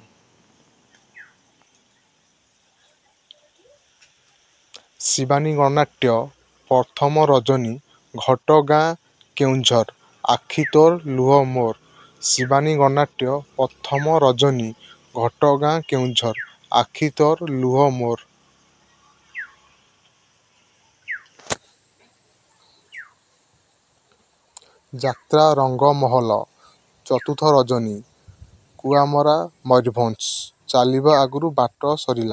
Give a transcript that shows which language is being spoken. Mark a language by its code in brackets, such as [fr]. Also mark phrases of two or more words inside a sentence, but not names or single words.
[or] ଶିବାନୀ ଗଣନାଟ୍ୟ ପ୍ରଥମ ରଜନୀ ଘଟଗାଁ କେନ୍ଦୁଝର ଆଖି ତୋର ଲୁହ ମୋର। ଶିବାନୀ ଗଣନାଟ୍ୟ ପ୍ରଥମ ରଜନୀ ଘଟଗାଁ କେନ୍ଦୁଝର ଆଖି ତୋର ଲୁହ ମୋର। ଯାତ୍ରା ରଙ୍ଗମହଲ ଚତୁର୍ଥ ରଜନୀ କୁଆମରା ମୟୂରଭଞ୍ଜ ଚାଲିବା ଆଗରୁ ବାଟ ସରିଲା।